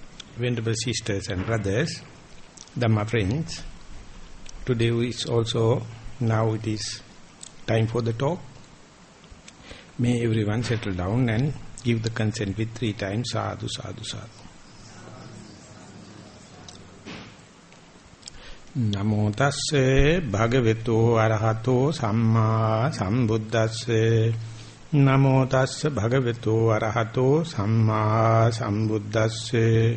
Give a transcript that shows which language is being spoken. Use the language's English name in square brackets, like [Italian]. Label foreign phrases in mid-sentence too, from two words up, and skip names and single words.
[English] Venerable sisters and brothers, Dhamma friends, today is also, now it is time for the talk. May everyone settle down and give the consent with 3 times, [Pali] sadhu, sadhu, sadhu. Namo tasse bhagavato arahato samma sambuddhasse. Namo tasse bhagavato arahato samma sambuddhasse.